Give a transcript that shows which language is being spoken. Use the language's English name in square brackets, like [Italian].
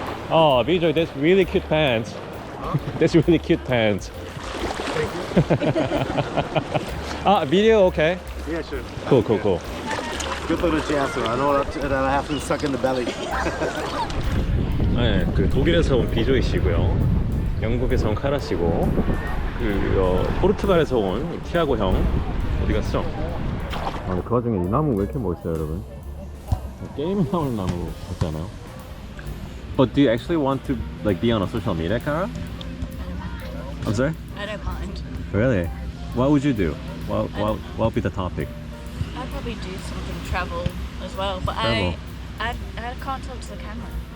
[English] Oh, Vijay, that's really cute pants. That's really cute pants. Video okay? Yeah, sure. Cool, cool, cool. Good for the chance. I know that I have to suck in the belly. [Korean] 네, 그 독일에서 온 비조이 씨고요. 영국에서 온 카라 씨고, 포르투갈에서 온 티아고 형. 어디 갔어? 그 와중에 이 나무 왜 이렇게 멋있어요, 여러분? 게임에 나오는 나무 같지 않아요? [English] But do you actually want to like be on a social media, Kara? I'm sorry? I don't mind. Really? What would you do? What would be the topic? I'd probably do something travel as well, but Travel. I can't talk to the camera.